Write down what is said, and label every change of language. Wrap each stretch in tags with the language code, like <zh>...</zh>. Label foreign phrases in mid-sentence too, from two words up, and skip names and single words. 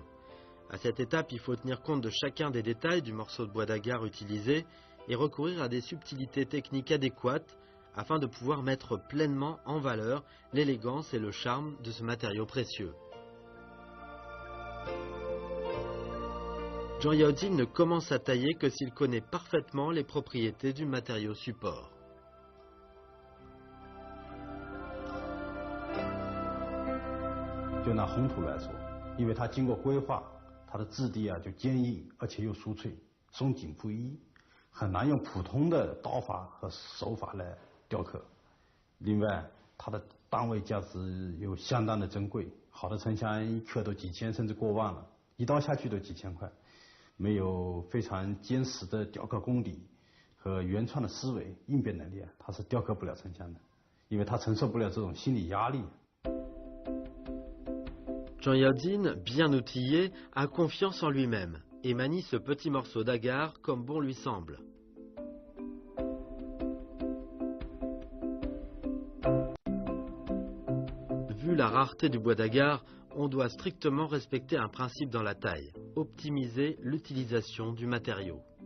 <fr>À cette étape, il faut tenir compte de chacun des détails du morceau de bois d'agar utilisé et recourir à des subtilités techniques adéquates afin de pouvoir mettre pleinement en valeur l'élégance et le charme de ce matériau précieux. Zhang Yaodine ne commence à tailler que s'il connaît parfaitement les propriétés du matériau support.</fr> <zh>就拿红土来说，因为它经过规划，它的质地就坚硬，而且又酥脆，松紧不一，很难用普通的刀法和手法来雕刻。另外，它的单位价值又相当的珍贵，好的沉香一克都几千甚至过万了，一刀下去都几千块。没有非常坚实的雕刻功底和原创的思维、应变能力它是雕刻不了沉香的，因为它承受不了这种心理压力。</zh> <fr>Zhang Yaodine, bien outillé, a confiance en lui-même et manie ce petit morceau d'agar comme bon lui semble. Vu la rareté du bois d'agar, on doit strictement respecter un principe dans la taille, optimiser l'utilisation du matériau.</fr>